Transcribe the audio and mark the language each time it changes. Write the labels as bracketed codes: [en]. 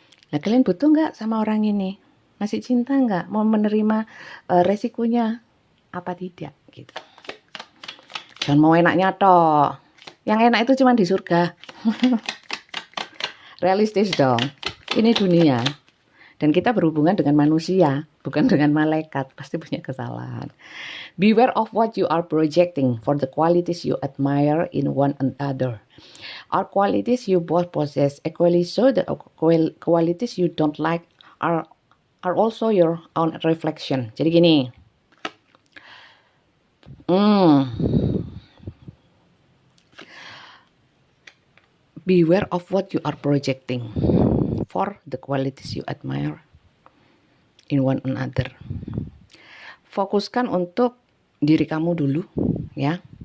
[id] Nah kalian butuh nggak sama orang ini? Masih cinta nggak? Mau menerima resikonya apa tidak? Gitu. Jangan mau enaknya toh. Yang enak itu cuma di surga. Realistis dong. Ini dunia. Dan kita berhubungan dengan manusia, bukan dengan malaikat. Pasti punya kesalahan. [en] Beware of what you are projecting for the qualities you admire in one another. Are qualities you both possess equally so the qualities you don't like are also your own reflection. [id] Jadi gini. [en] Beware of what you are projecting for the qualities you admire in one another. [id] Fokuskan untuk diri kamu dulu, ya.